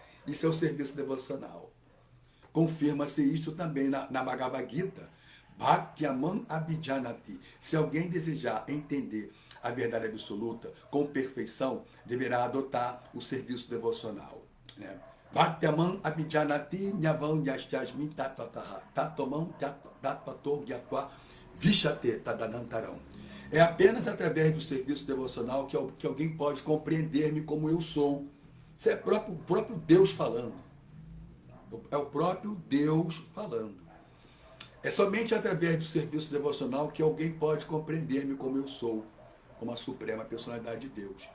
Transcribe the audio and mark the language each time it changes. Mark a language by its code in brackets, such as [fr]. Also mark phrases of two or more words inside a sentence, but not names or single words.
[pt] Isso é o serviço devocional. Confirma-se isto também na Bhagavad Gita, [sa] Bhaktyamam Abhijanati. [pt] Se alguém desejar entender a verdade absoluta com perfeição, deverá adotar o serviço devocional. Né? [sa] Bhaktyamam Abhijanati Nyavam Yashyasmin Tatataha Tatomam Tatpato Gyatva Vishate Tadanantaram. [pt] É apenas através do serviço devocional que alguém pode compreender-me como eu sou. Isso é o próprio Deus falando. É o próprio Deus falando. É somente através do serviço devocional que alguém pode compreender-me como eu sou, como a suprema personalidade de Deus.